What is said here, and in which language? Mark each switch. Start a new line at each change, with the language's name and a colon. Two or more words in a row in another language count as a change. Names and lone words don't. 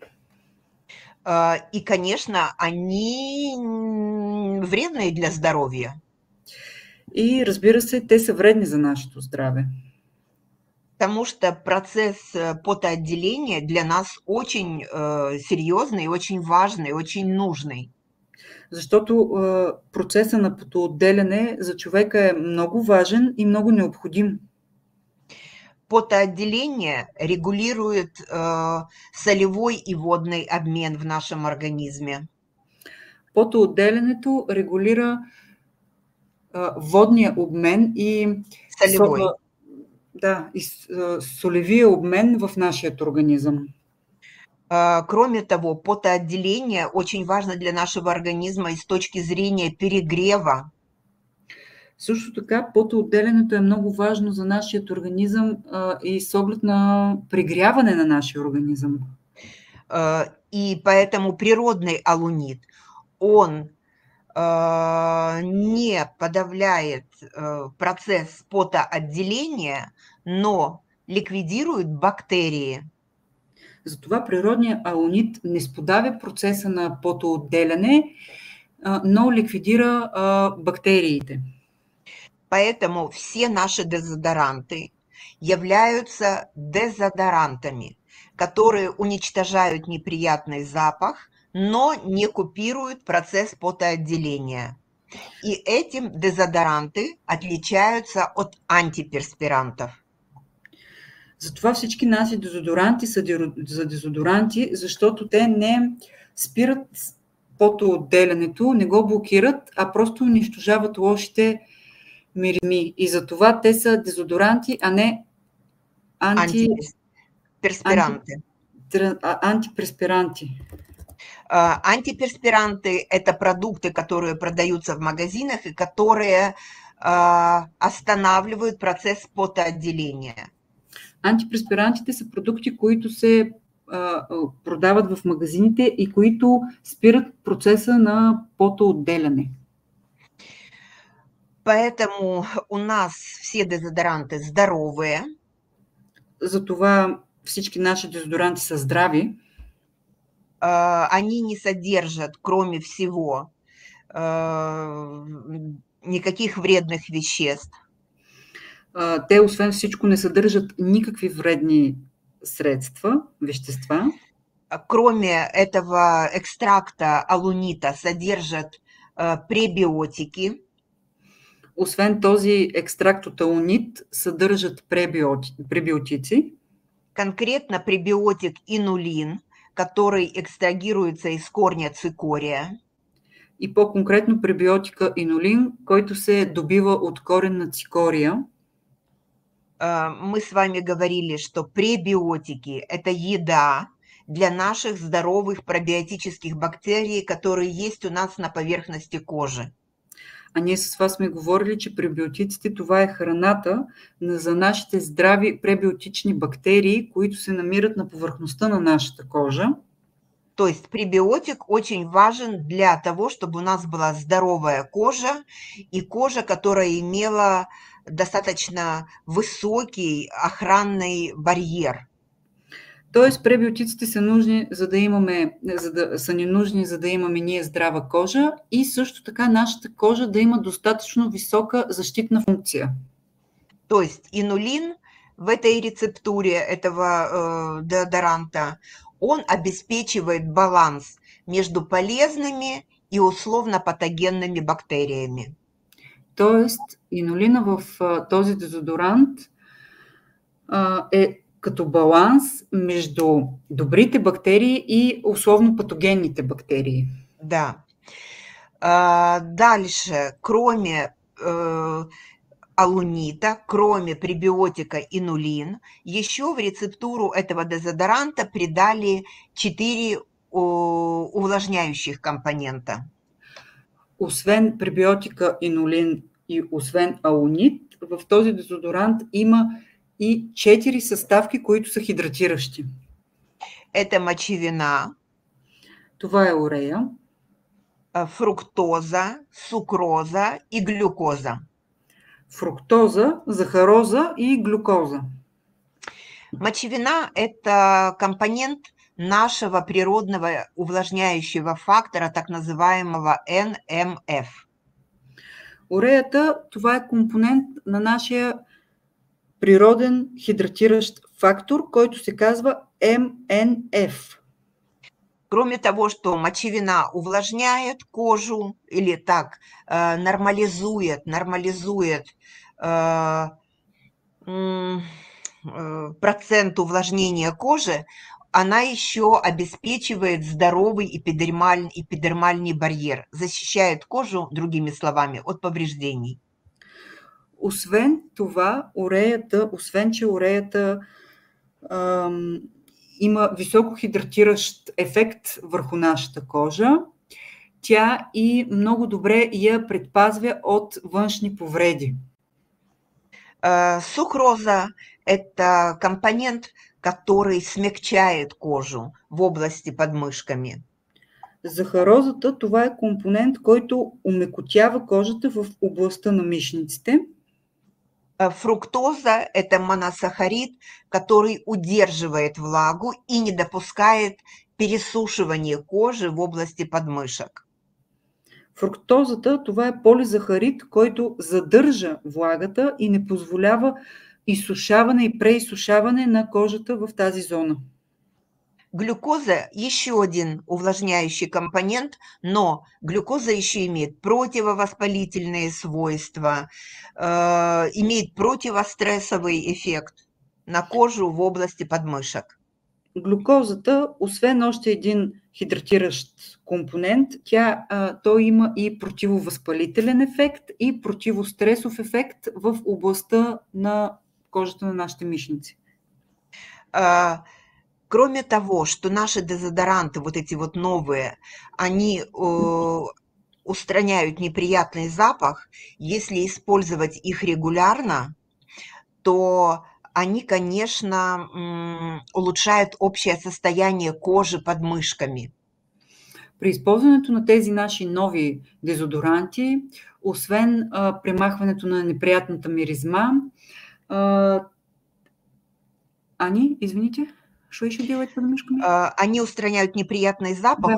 Russian: И, конечно, они вредные для здоровья.
Bulgarian: И, разбира се, те са вредни за нашето здраве.
Russian: Потому что процесс потоотделения для нас очень серьезный, очень важный, очень нужный.
Bulgarian: Защото процесът на потоотделяне за човека е много важен и много необходим.
Russian: Потоотделение регулирует солевой и водный обмен в нашем организме.
Bulgarian: Потоотделянето регулира водния обмен и солевой. солевия обмен в нашия организъм.
Russian: Кроме того, потоотделение очень важно для нашего организма и с точки зрения перегрева.
Bulgarian: Също така, потоотделянето е много важно за нашия организъм и с оглед на прегряване на нашия организъм.
Russian: И поэтому природный алунит, он не подавляет процесс потоотделения, но ликвидирует бактерии.
Bulgarian: Затова природният алунит не сподавя процеса на потоотделяне, но ликвидира бактериите.
Russian: Поэтому все наши дезодоранты являются дезодорантами, которые уничтожают неприятный запах, но не купируют процесс потоотделения. И этим дезодоранты отличаются от антиперспирантов.
Bulgarian: Затова всички наши дезодоранти са за дезодоранти, защото те не спират потоотделянето, не го блокират, а просто унищожават лошите миризми. И затова те са дезодоранти, а не
Russian: антиперспиранты.
Bulgarian: Антиперспиранти.
Russian: Антиперспиранты – это продукты, которые продаются в магазинах и которые останавливают процесс потоотделения.
Bulgarian: Антиперспирантите са продукти, които се продават в магазините и които спират процеса на потоотделяне.
Russian: Поэтому у нас все дезодоранты здоровые.
Bulgarian: Затова всички наши дезодоранти са здрави,
Russian: они не содержат, кроме всего, никаких вредных веществ.
Bulgarian: Те, освен всичко, не съдържат никакви вредни вещества.
Russian: Кроме этого экстракта алунита содержат пребиотики.
Bulgarian: Освен този екстракт от алунит, съдържат пребиотици.
Russian: Конкретно пребиотик инулин, который экстрагируется из корня цикория.
Bulgarian: И по-конкретно пребиотика инулин, който се добива от корен на цикория.
Russian: Мы с вами говорили, что пребиотики – это еда для наших здоровых пробиотических бактерий, которые есть у нас на поверхности кожи.
Bulgarian: А ние с вас сме говорили, че пребиотиците това е храната за нашите здрави пребиотични бактерии, които се намират на повърхността на нашата кожа.
Russian: То есть пребиотик очень важен для того, чтобы у нас была здоровая кожа и кожа, которая имела достаточно высокий охранный барьер.
Bulgarian: Тоест пребиотиците са нужни, са ни нужни, за да имаме ние здрава кожа и също така нашата кожа да има достатъчно висока защитна функция.
Russian: То есть инулин в этой рецептуре этого деодоранта, он обеспечивает баланс между полезными и условно-патогенными бактериями.
Bulgarian: Тоест инулина в този дезодорант е като баланс между добрите бактерии и условно патогенните бактерии. Да.
Russian: Дальше, кроме алунита, кроме пребиотика инулин, еще в рецептуру этого дезодоранта придали 4 увлажняющих компонента.
Bulgarian: Освен пребиотика инулин и освен алунит, в този дезодорант има и 4 съставки, които са хидратиращи.
Russian: Это мочевина.
Bulgarian: Това е урея.
Russian: Фруктоза, сукроза и глюкоза.
Bulgarian: Фруктоза, захароза и глюкоза.
Russian: Мочевина – это компонент нашего природного увлажняющего фактора, так называемого NMF.
Bulgarian: Уреята, това е компонент на нашия природен хидратиращ фактор, който се казва МНФ.
Russian: Кроме того, что мочевина увлажняет кожу или так нормализует процент увлажнения кожи, она еще обеспечивает здоровый эпидермальный барьер, защищает кожу, другими словами, от повреждений.
Bulgarian: Освен това, че уреята има високо хидратиращ ефект върху нашата кожа, тя и много добре я предпазва от външни повреди.
Russian: Сухроза – это компонент, который смягчает кожу в области под мышками.
Bulgarian: Захарозата, това е компонент, който омекотява кожата в областта на мишниците.
Russian: Фруктоза – это моносахарид, который удерживает влагу и не допускает пересушивания кожи в области подмышек.
Bulgarian: Фруктозата, това е полизахарид, който задържа влагата и не позволява изсушаване и преизсушаване на кожата в тази зона.
Russian: Глюкоза – еще один увлажняющий компонент, но глюкоза еще имеет противовоспалительные свойства, имеет противострессовый эффект на кожу в области подмышек.
Bulgarian: Глюкозата, освен още един хидратиращ компонент, той има и противовъзпалителен ефект и противостресов ефект в областта на кожата на нашите мишници.
Russian: Кроме того, что наши дезодоранты, вот эти вот новые, они устраняют неприятный запах, если использовать их регулярно, то они, конечно, улучшают общее состояние кожи под мышками.
Bulgarian: При използването на тези наши нови дезодоранти, освен премахването на неприятната миризма, Ани,
Russian: извините, что еще делать под мышками? Они устраняют неприятный запах